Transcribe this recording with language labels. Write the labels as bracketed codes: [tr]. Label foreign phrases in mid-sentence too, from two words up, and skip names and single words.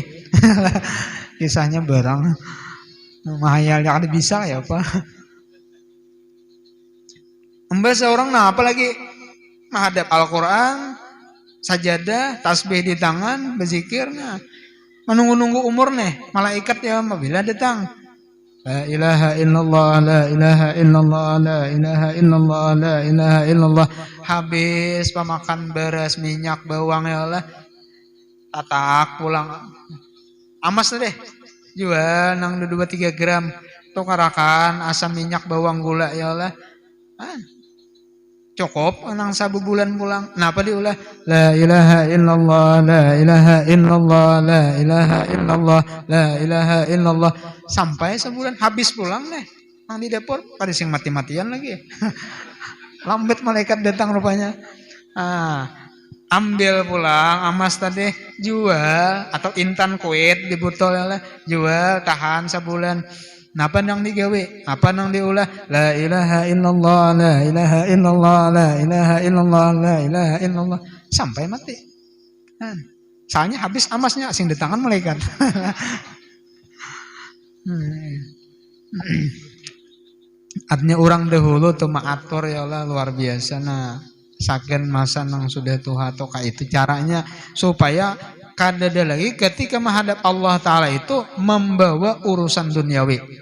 [bjn] Kisahnya barang mahayal yang ada bisa ya apa. Mbak seorang nah apalagi menghadap Al-Quran, sajadah, tasbih di tangan, berzikirnya, menunggu-nunggu umur nih, malaikat ya bila datang. [ar] لا إله إلا الله، لا إله إلا الله، لا إله إلا الله، لا إله إلا الله. [bjn] Habis pemakan beras, minyak, bawang [ar] يا الله, [bjn] tatak pulang. Amas deh, jual nang 2-3 gram, tukarakan asam minyak, bawang, gula [ar] يا الله. [bjn] Cukup nang sabu bulan pulang. Napa diulah? [ar] لا إله إلا الله، لا إله إلا الله، لا إله إلا الله، لا إله إلا الله. [bjn] Sampai sebulan habis pulang deh. Nang di dapur pada sing mati-matian lagi. Lambat malaikat datang rupanya. Ambil pulang emas tadi, jual atau intan kuit di botol ya, jual tahan sebulan. Napa nang digawe? Apa nang diulah? [ar] لا إله إلا الله، لا إله إلا الله، لا إله إلا الله، لا إله إلا الله [bjn] sampai mati. Soalnya habis amasnya sing di tangan malaikat. Artinya orang dahulu tuh maatur [ar] يا الله [bjn] luar biasa. Nah, saken masa nang sudah tuha atau kayak itu caranya supaya kadada lagi ketika menghadap Allah Ta'ala itu membawa urusan duniawi.